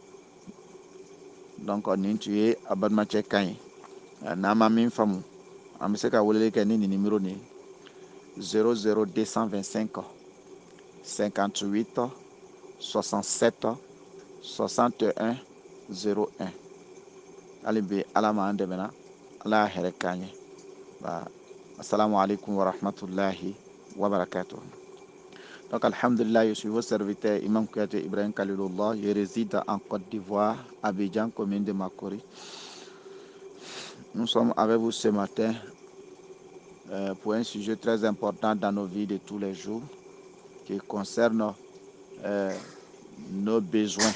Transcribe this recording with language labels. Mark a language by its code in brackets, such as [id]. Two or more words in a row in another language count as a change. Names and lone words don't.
[bm] donc nin tun ye a balimacɛ kan ye n'an ma min faamu an bɛ se ka weleli kɛ ni nin numéro nin 00225 58 67 61 01 hali bi ala m'an dɛmɛna ala y'a hɛrɛ k'an ye [ar] السلام عليكم ورحمة الله وبركاته. [fr] Donc alhamdulillah, je suis votre serviteur Imam Kouyaté Ibrahim Khalilullah, je réside en Côte d'Ivoire, Abidjan, commune de Makori. Nous sommes avec vous ce matin pour un sujet très important dans nos vies de tous les jours qui concerne nos besoins.